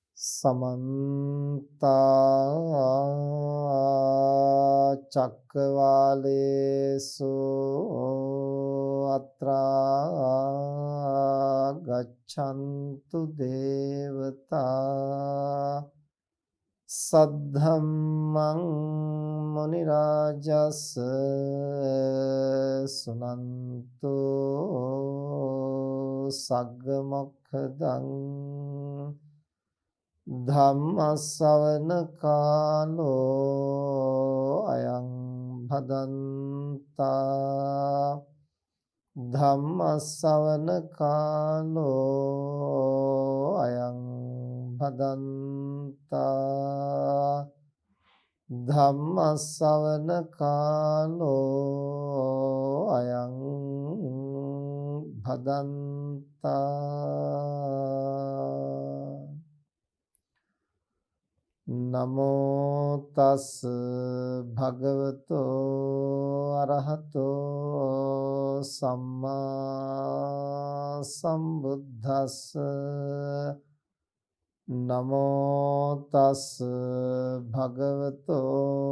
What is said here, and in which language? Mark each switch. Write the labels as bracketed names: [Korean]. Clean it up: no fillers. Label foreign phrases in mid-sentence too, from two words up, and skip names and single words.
[Pali] समन्ता चक्रवालेषु अत्रा गच्छन्तु देवता सद्धम्मं मुनि राजस् सुनन्तु सग्ग मोक्खदं ධම්ම ශ්‍රවණ කාලෝ අයං භදන්තා ධම්ම ශ්‍රවණ කාලෝ අයං භදන්තා ධම්ම ශ්‍රවණ කාලෝ අයං භදන්තා නමෝ තස් භගවතෝ අරහතෝ සම්මා සම්බුද්දස්ස නමෝ තස් භගවතෝ